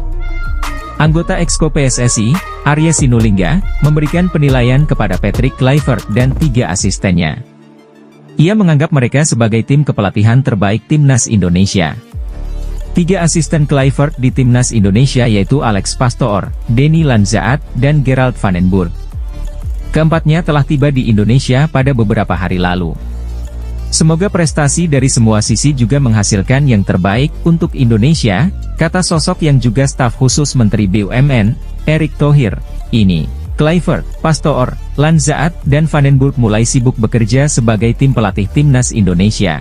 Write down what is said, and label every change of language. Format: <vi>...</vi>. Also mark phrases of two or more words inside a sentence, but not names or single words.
<id>Anggota Exco PSSI, Arya Sinulinga, memberikan penilaian kepada Patrick Kluivert dan 3 asistennya. Ia menganggap mereka sebagai tim kepelatihan terbaik timnas Indonesia. 3 asisten Kluivert di timnas Indonesia yaitu Alex Pastoor, Denny Lanzaat, dan Gerald van den Burg. Keempatnya telah tiba di Indonesia pada beberapa hari lalu. Semoga prestasi dari semua sisi juga menghasilkan yang terbaik untuk Indonesia, kata sosok yang juga staf khusus Menteri BUMN, Erick Thohir, ini. Kluivert, Pastoor, Lanzaat, dan Van den Burg mulai sibuk bekerja sebagai tim pelatih timnas Indonesia.</id>